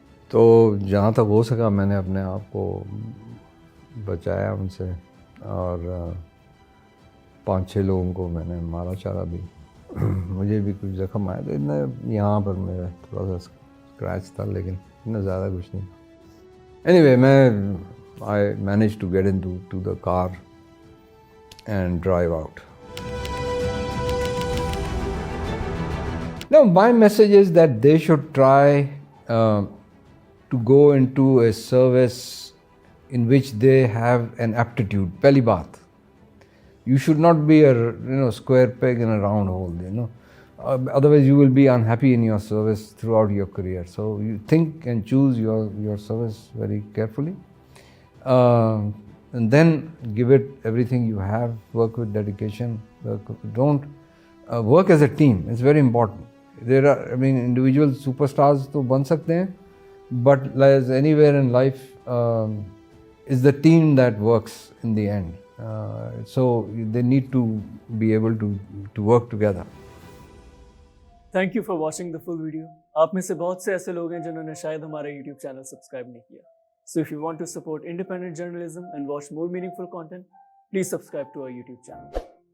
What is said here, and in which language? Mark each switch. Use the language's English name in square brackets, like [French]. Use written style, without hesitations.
[Urdu] تو جہاں تک ہو سکا میں نے اپنے آپ کو بچایا ان سے، اور 5-6 لوگوں کو میں نے مارا چارا بھی، مجھے بھی کچھ زخم آیا، تو اتنا یہاں پر میرا تھوڑا سا اسکریچ تھا، لیکن اتنا زیادہ کچھ نہیں۔ Any way [English] I managed to get into the car and drive out. Now my message is that they should try to go into a service in which they have an aptitude. [Urdu] Pehli baat, [English] you should not be a square peg in a round hole, otherwise you will be unhappy in your service throughout your career. So you think and choose your service very carefully, and then give it everything you have, work with dedication, don't work as a team. It's very important. There are, individual superstars to [Urdu] ban sakte hain, [English] but as anywhere in life, it's the team that works in the end. So they need to be able to work together. Thank you for watching the full video. [Urdu] آپ میں سے بہت سے ایسے لوگ ہیں جنہوں نے شاید ہمارا YouTube چینل سبسکرائب نہیں کیا. [English] So if you want to support independent journalism and watch more meaningful content, please subscribe to our YouTube channel.